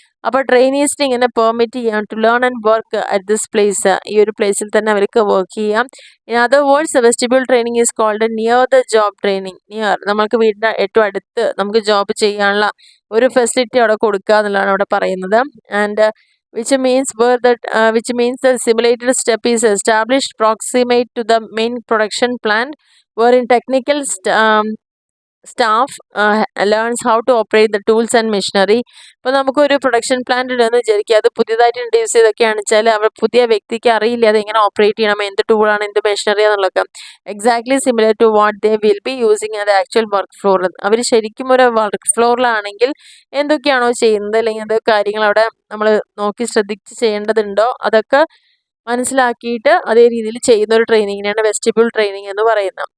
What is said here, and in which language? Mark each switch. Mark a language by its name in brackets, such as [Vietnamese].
[Malayalam] അപ്പോൾ ട്രെയിനീസിന് ഇങ്ങനെ പെർമിറ്റ് ചെയ്യാം [English] To learn and work at this place. [Malayalam] ഈ ഒരു പ്ലേസിൽ തന്നെ അവർക്ക് വർക്ക് ചെയ്യാം. [English] In other words vestibule training is called near the job training. [Malayalam] Near നമുക്ക് വീടിൻ്റെ ഏറ്റവും അടുത്ത് നമുക്ക് ജോബ് ചെയ്യാനുള്ള ഒരു ഫെസിലിറ്റി അവിടെ കൊടുക്കുക എന്നുള്ളതാണ് അവിടെ പറയുന്നത്. And [English] which means the simulated step is established proximate to the main production plant, wherein technical staff learns how to operate the tools and machinery. [Malayalam] ഇപ്പോൾ നമുക്കൊരു പ്രൊഡക്ഷൻ പ്ലാന്റ് ഉണ്ടെന്ന് വിചാരിക്കുക, അത് പുതിയതായിട്ട് ഇൻട്രൊഡ്യൂസ് ചെയ്തൊക്കെയാണെന്ന് വെച്ചാൽ അവർ പുതിയ വ്യക്തിക്ക് അറിയില്ല അത് എങ്ങനെ ഓപ്പറേറ്റ് ചെയ്യണം, എന്ത് ടൂളാണ്, എന്ത് മെഷീനറി എന്നുള്ളതൊക്കെ. [English] Exactly similar to what they will be using at actual work floor. [Malayalam] അവർ ശരിക്കും ഒരു വർക്ക് ഫ്ലോറിലാണെങ്കിൽ എന്തൊക്കെയാണോ ചെയ്യുന്നത് അല്ലെങ്കിൽ എന്തൊക്കെ കാര്യങ്ങൾ അവിടെ നമ്മൾ നോക്കി ശ്രദ്ധിച്ച് ചെയ്യേണ്ടതുണ്ടോ അതൊക്കെ മനസ്സിലാക്കിയിട്ട് അതേ രീതിയിൽ ചെയ്യുന്ന ഒരു ട്രെയിനിങ്ങിനാണ് വെസ്റ്റിബ്യൂൾ ട്രെയിനിങ് എന്ന് പറയുന്നത്.